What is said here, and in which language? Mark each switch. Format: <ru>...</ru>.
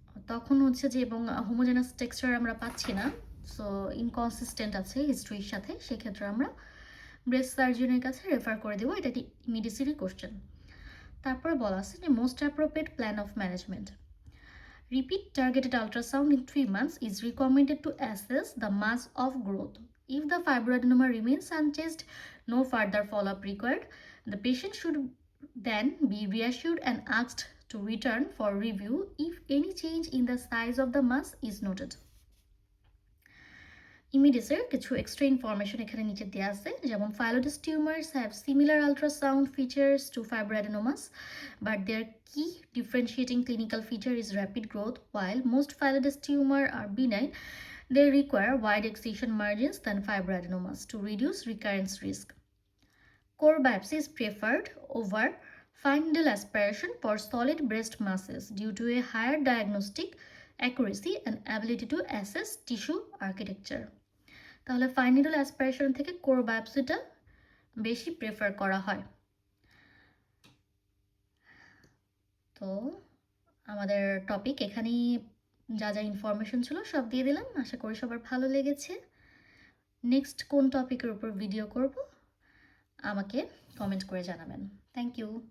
<bn>তখন হচ্ছে যে এবং হোমোজেনাস টেক্সচার আমরা পাচ্ছি না, সো ইনকনসিস্টেন্ট আছে হিস্ট্রির সাথে, সেক্ষেত্রে আমরা ব্রেস্ট সার্জনের কাছে রেফার করে দেবো। এটা একটি ইমিডিসিরি কোশ্চেন। তারপরে বলা আছে যে</bn> <en>Most appropriate plan of management. Repeat targeted ultrasound in 3 months is recommended to assess the mass of growth. If the fibroadenoma remains unchanged, no further follow-up required. The patient should then be reassured and asked to return for review if any change in the size of the mass is noted.</en> <bn>ইমিডিসের কিছু extra information এখানে নিচে দেওয়া আছে, যেমন</bn> <en>Phyllodes tumours have similar ultrasound features to fibroadenomas, but their key differentiating clinical feature is rapid growth. While most phyllodes tumor are benign, they require wide excision margins than fibroadenomas to reduce recurrence risk. Core biopsy is preferred over fine needle aspiration for solid breast masses due to a higher diagnostic accuracy and ability to assess tissue architecture.</en> <bn>তাহলে fine needle aspiration থেকে core বায়োপসিটা বেশি prefer করা হয়। তো আমাদের topic এখানেই, যা যা ইনফরমেশন ছিল সব দিয়ে দিলাম। আশা করি সবার ভালো লেগেছে। নেক্সট কোন টপিকের উপর ভিডিও করব আমাকে কমেন্ট করে জানাবেন। Thank you.</bn>